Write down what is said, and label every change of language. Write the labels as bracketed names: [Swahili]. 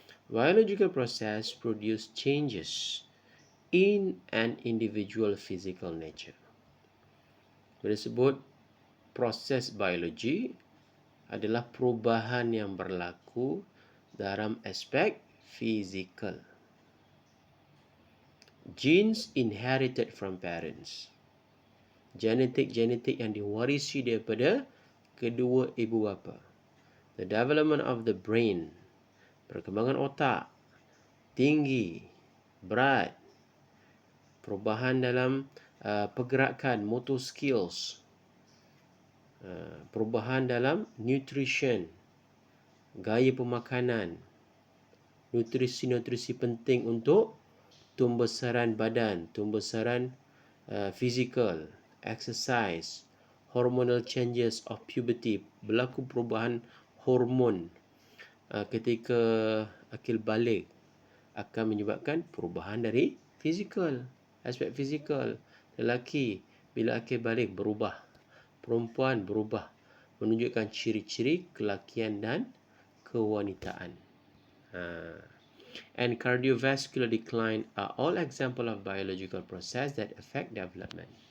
[English] Biological process produce changes in an individual physical nature. [Malay] Bila sebut proses biologi adalah perubahan yang berlaku dalam aspek fizikal. [English] Genes inherited from parents. [Malay] Genetik yang diwarisi daripada kedua ibu bapa. [English] The development of the brain, [Malay] perkembangan otak, tinggi, berat, perubahan dalam pergerakan, [English] motor skills, [Malay] perubahan dalam nutrition, gaya pemakanan, nutrisi-nutrisi penting untuk tumbesaran badan, tumbesaran fizikal, [English] exercise, hormonal changes of puberty, [Malay] berlaku perubahan hormon ketika akil balik akan menyebabkan perubahan dari fizikal, aspek fizikal. Lelaki bila akil balik berubah, perempuan berubah, menunjukkan ciri-ciri kelakian dan kewanitaan. [English] And cardiovascular decline are all example of biological process that affect development.